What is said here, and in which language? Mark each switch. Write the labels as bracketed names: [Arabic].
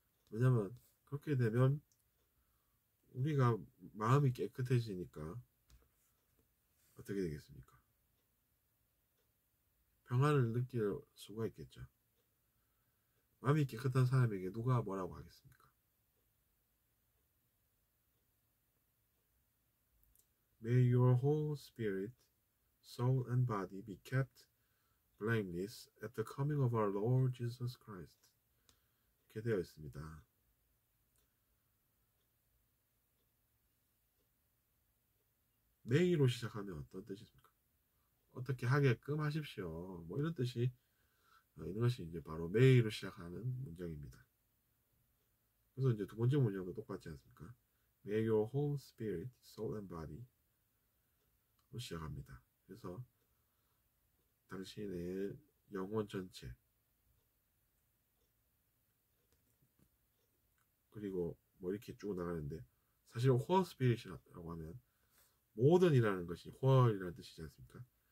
[Korean] 왜냐면 그렇게 되면 우리가 마음이 깨끗해지니까 어떻게 되겠습니까? 평안을 느낄 수가 있겠죠. 마음이 깨끗한 사람에게 누가 뭐라고 하겠습니까? [English] May your whole spirit, soul and body be kept blameless at the coming of our Lord Jesus Christ. [Korean] 이렇게 되어 있습니다. may로 시작하면 어떤 뜻이 있습니까? 어떻게 하게끔 하십시오. 뭐 이런 뜻이 있는 것이 이제 바로 may로 시작하는 문장입니다. 그래서 이제 두 번째 문장도 똑같지 않습니까? [English] May your whole spirit, soul and body [Korean] 로 시작합니다. 그래서 당신의 영혼 전체 그리고 뭐 이렇게 쭉 나가는데 사실 whole spirit이라고 하면 모든이라는 것이 whole이라는 뜻이지 않습니까?